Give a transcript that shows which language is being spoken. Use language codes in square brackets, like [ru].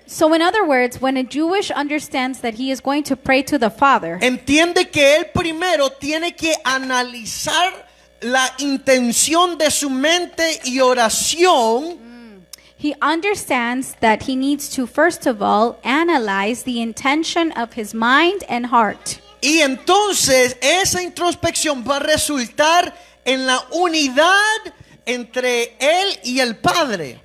[en] So in other words, when a Jewish understands that he is going to pray to the Father, [es] entiende que él primero tiene que analizar la intención de su mente y oración. [en] he understands that he needs to first of all analyze the intention of his mind and heart. [es] Y entonces esa introspección va a resultar en la unidad entre él y el Padre.